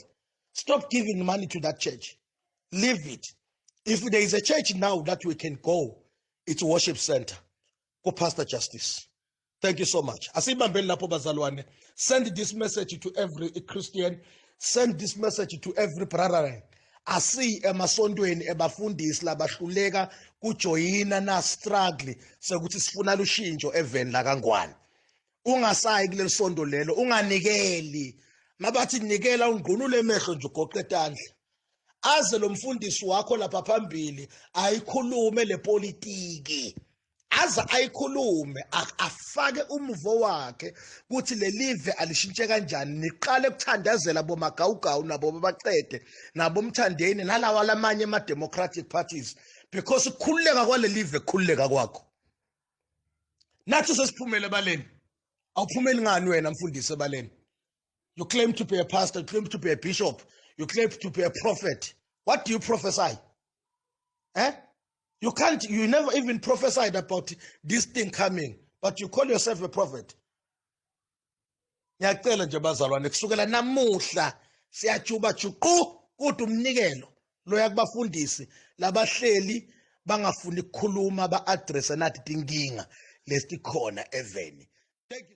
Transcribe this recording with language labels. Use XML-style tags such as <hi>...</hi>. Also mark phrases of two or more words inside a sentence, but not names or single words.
<en>Stop giving money to that church. Leave it. If there is a church now that we can go, it's a worship center. Go Pastor Justice. Thank you so much. Send this message to every Christian. Send this message to every brother.</en> <ss>Asi emasondweni ebafundisi labahluleka kujoyina na struggle sekuthi sifuna lushintsho eveni la kaNgwane. Ungasayi kuleli sondo lelo, unganikeli. Mabathi nikela ungqunule emehlo nje ugoqe etandla. Aze lo mfundisi wakho lapha phambili ayikhulume le politiki. Aza ayikhulume afake umuvo wakhe ukuthi le live alishintshe kanjani, niqale ukuthandazela bomagawugawu nabo babacede nabo mthandeni nalawa lamanye ama-</ss> <en>democratic parties,</en> <ss>because ukukhululeka kwale live kukhululeka kwakho. Nathi sesiphumele ebaleni. Awuphumeli ngani wena mfundisi ebaleni?</ss> <en>You claim to be a pastor, you claim to be a bishop, you claim to be a prophet. What do you prophesy? You never even prophesied about this thing coming, but you call yourself a prophet.</en> <ss>Ngiyacela nje bazalwane, kusukela namuhla siyajuba juqu kuthi umnikelo loya kubafundisi labahleli bangafuni ukukhuluma ba-address nathi tinkinga lesikhona eveni.</ss> <en>Thank you.</en>